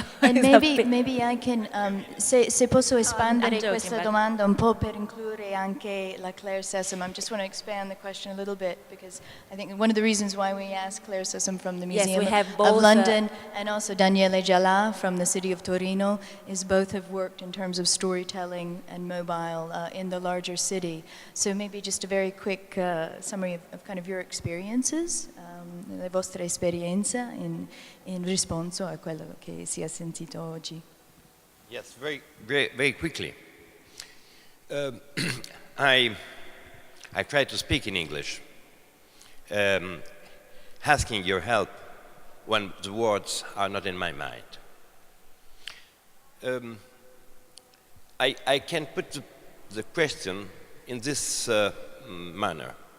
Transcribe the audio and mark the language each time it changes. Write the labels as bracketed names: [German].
[English] And maybe I can, [Italian] se posso espandere questa domanda un po' per includere anche la Claire Sessom. [English] I just want to expand the question a little bit, because I think one of the reasons why we asked Claire Sessom from the Museum of London and also Daniele Jallà from the city of Torino is both have worked in terms of storytelling and mobile in the larger city. So maybe just a very quick summary of kind of your experiences, [Italian] le vostre esperienze in risposta a quello che si è sentito oggi. [English] Yes, very quickly. I try to speak in English, asking your help when the words are not in my mind. I can put the question in this manner.